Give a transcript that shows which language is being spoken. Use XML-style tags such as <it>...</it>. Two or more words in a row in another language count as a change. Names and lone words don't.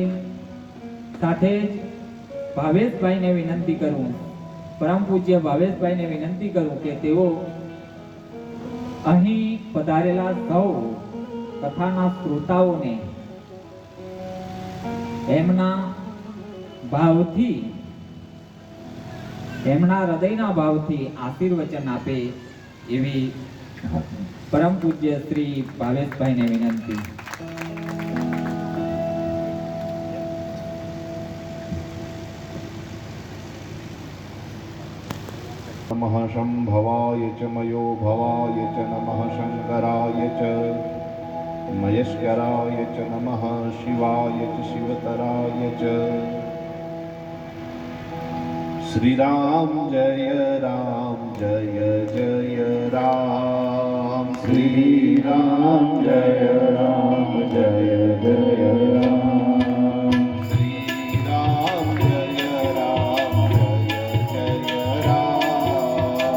<gu>સાથે જ ભાવેશભાઈને વિનંતી કરું, પરમ પૂજ્ય ભાવેશભાઈને વિનંતી કરું કે તેઓ અહીં પધારેલા સૌ કથાના શ્રોતાઓને એમના ભાવથી, એમના હૃદયના ભાવથી આશીર્વચન આપે એવી પરમ પૂજ્ય શ્રી ભાવેશભાઈને વિનંતી.</gu> <sa>नमः शम्भवाय च मयो भवाय च नमः शङ्कराय च मयस्कराय च नमः शिवाय च शिवतराय च. श्रीराम जय राम जय जय राम. श्रीराम जय राम जय जय राम. श्रीराम जय राम जय जय राम.</sa>